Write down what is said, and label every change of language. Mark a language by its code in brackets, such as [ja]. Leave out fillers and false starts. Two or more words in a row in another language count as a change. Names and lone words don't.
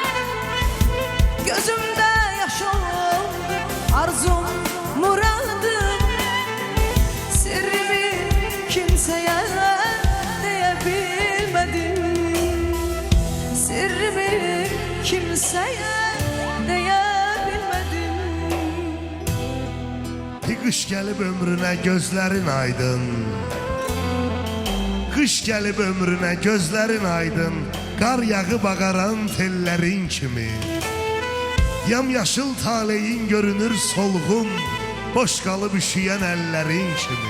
[tr] Gözümde yaş oldu arzum muradım. Sirrimi kimseye diyebilmedim. Sirrimi kimseye diyebilmedim. [az] Qış gəlib ömrünə gözlərin aydın. Qış gəlib ömrünə gözlərin aydın. Qar yağıb ağaran tellərin kimi. Yamyaşıl taleyin görünür solğun, boş qalıb üşüyən əllərin kimi.